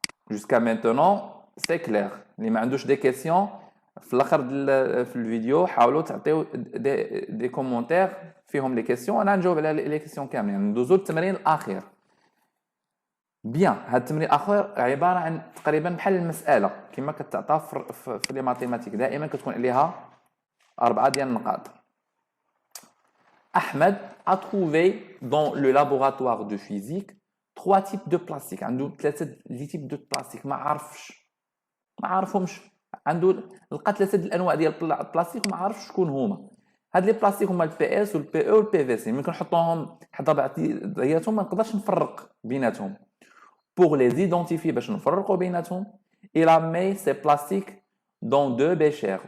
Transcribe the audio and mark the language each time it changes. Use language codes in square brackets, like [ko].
[fr] جوسكا مينتونون سي كلير. [ar] اللي ما عندوش دي كيسيون في الاخر في الفيديو حاولوا تعطيو دي كومونتير فيهم لي كيسيون. انا نجاوب على لي كيسيون كاملين. ندوزو للتمرين الاخير. بيان. هذا التمرين الاخير عباره عن تقريبا بحال المساله كما كتعطى في لي ماتيماتيك دائما كتكون عليها 4 ديال النقاط. [fr] Ahmed a trouvé dans le laboratoire de physique 3 types de plastique. [ar] عنده 3 لي تيب دو بلاستيك ما عارفهمش. عنده لقى 3 الانواع ديال البلاستيك وما عارفش شكون هما. هاد لي بلاستيك هما البي اس والبي او والبي في سي. ممكن نحطوهم حتى بعضياتهم ما نقدرش نفرق بيناتهم. [fr] Pour les identifier [ar] باش نفرقوا بيناتهم [fr] il a mis ces plastiques dans 2 béchers.